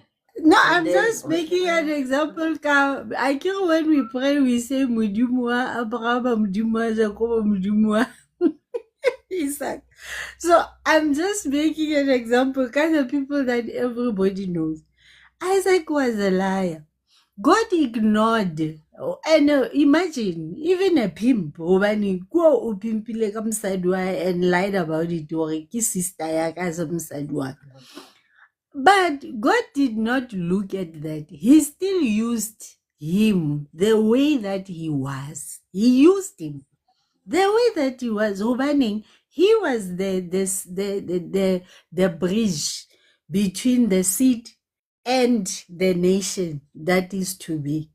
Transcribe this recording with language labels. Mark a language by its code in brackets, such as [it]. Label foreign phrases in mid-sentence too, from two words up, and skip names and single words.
[en] No, I'm just making an example. I care when we pray, we say Mudumwa, Abraham Mudumwa, Jacob Mudumwa, Isaac. So I'm just making an example, kind of people that everybody knows. Isaac was a liar. God ignored. And imagine, even a pimp, when [st] go pimpile ka mosadi wa hae [en] and lied about it, or [st] ki sister ya ka sa mosadi wa ka. [en] But God did not look at that. He still used him the way that he was. He used him the way that he was. Hobane, he was the bridge between the seed and the nation that is to be.